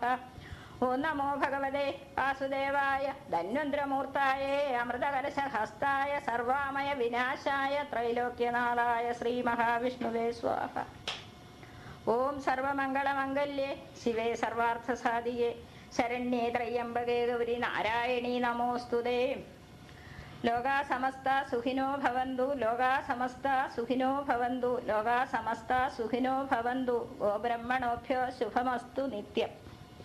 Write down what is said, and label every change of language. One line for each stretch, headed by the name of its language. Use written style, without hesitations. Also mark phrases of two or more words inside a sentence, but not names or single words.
Sanskrit: ഓം നമോ ഭഗവതേ വാസുദേവായ ധന്വന്ത്രമൂർത്തായേ അമൃതകലശഹസ്തായ സർവാമയ വിനാശായ ത്രൈലോക്യനാഥായ ശ്രീ മഹാവിഷ്ണുവേ സ്വാഹ. ഓം സർവമംഗളമംഗല്യേ ശിവേ സർവാർത്ഥസാധികേ ശരണ്യേ ത്രയംബകേ ഗൗരി നാരായണീ നമോസ്തുതേ. ലോകാ സമസ്ത സുഖിനോ ഭവന്തു. ലോകാ സമസ്ത സുഖിനോ ഭവന്തു. ലോകാ സമസ്ത സുഖിനോ ഭവന്തു. ഗോബ്രഹ്മണോഭ്യോ ശുഭമസ്തു നിത്യം.